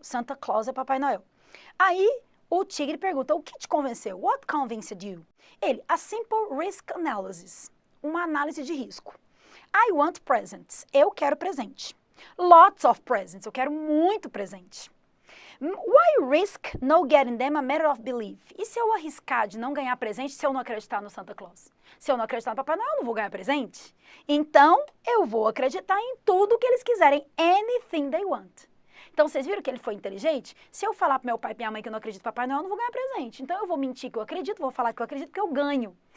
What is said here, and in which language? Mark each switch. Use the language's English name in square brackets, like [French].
[Portuguese] Santa Claus é Papai Noel. Aí o tigre pergunta, o que te convenceu? [English] What convinced you? [Portuguese] Ele, [English] a simple risk analysis. [Portuguese] Uma análise de risco. [English] I want presents. [Portuguese] Eu quero presente. [English] Lots of presents. [Portuguese] Eu quero muito presente. [English] Why risk no getting them a matter of belief? [Portuguese] E se eu arriscar de não ganhar presente se eu não acreditar no Santa Claus? Se eu não acreditar no Papai Noel, eu não vou ganhar presente? Então, eu vou acreditar em tudo que eles quiserem. [English] Anything they want. [Portuguese] Então, vocês viram que ele foi inteligente? Se eu falar pro meu pai e minha mãe que eu não acredito no Papai Noel, eu não vou ganhar presente. Então, eu vou mentir que eu acredito, vou falar que eu acredito que eu ganho.